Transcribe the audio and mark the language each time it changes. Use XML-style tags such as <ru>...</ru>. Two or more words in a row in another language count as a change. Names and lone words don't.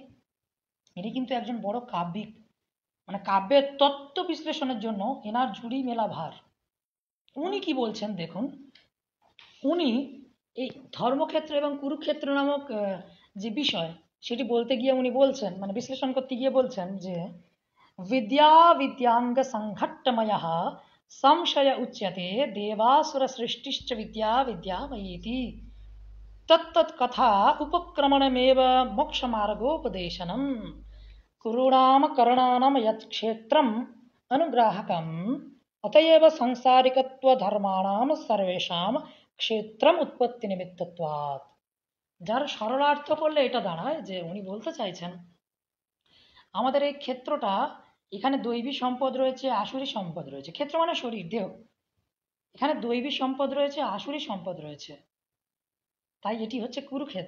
<bn>ইনি কিন্তু একজন বড় কাব্যিক, মানে কাব্যের তত্ত্ব বিশ্লেষণের জন্য এনার ঝুড়ি মেলা ভার। উনি কি বলছেন দেখুন, উনি এই ধর্মক্ষেত্র এবং কুরুক্ষেত্র নামক যে বিষয় সেটি বলতে গিয়ে উনি বলছেন, মানে বিশ্লেষণ করতে গিয়ে বলছেন যে</bn> <sa>विद्या विद्यांग संघट्टमयः संशय उच्यते देवासुर सृष्टिश्च विद्या विद्यामयीति तत्तत् कथा उपक्रमणमेव मोक्षमार्गोपदेशनम् कुरूणाम करणानाम यत् क्षेत्रम् अनुग्राहकम् अतएव सांसारिकत्व धर्माणाम सर्वेषाम क्षेत्रम उत्पत्ति निमित्तत्वात्।</sa> <bn>যার সরলার্থ করলে এটা দাঁড়ায় যে উনি বলতে চাইছেন আমাদের এই ক্ষেত্রটা, এখানে দৈবী সম্পদ রয়েছে, আসুরি সম্পদ রয়েছে। ক্ষেত্র মানে শরীর, দেহ। এখানে দৈবী সম্পদ রয়েছে, আসুরি সম্পদ রয়েছে, তাই এটি হচ্ছে কুরুক্ষেত্র।</bn>